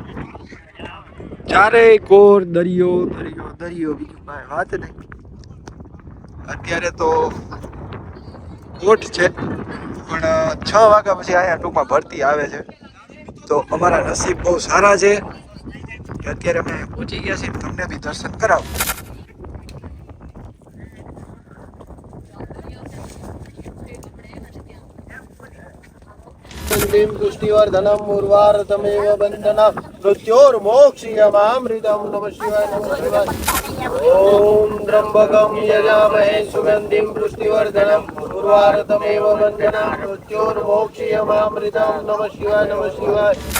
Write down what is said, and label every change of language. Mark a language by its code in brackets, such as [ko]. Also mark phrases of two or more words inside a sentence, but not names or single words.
[gu] ચારેય કોર દરિયો દરિયો દરિયો, બીજું કાંઈ વાત નહીં. અત્યારે તો કોટ છે પણ 6 વાગ્યા પછી અહીંયા ટૂંકમાં ભરતી આવે છે. તો અમારા નસીબ બહુ સારા છે કે અત્યારે અમે પહોંચી ગયા છીએ. તમને બી દર્શન કરાવું. [sa] पुष्टिवर्धनम उर्वारतमेव बंधनम मृत्योर्मोक्षीयमामृतम नमः शिवाय नमः शिवाय। ओम त्र्यंबकम यजामहे सुगंधिम पुष्टिवर्धनम उर्वारतमेव बंधनम मृत्योर्मोक्षीयमामृतम नमः शिवाय नमः शिवाय।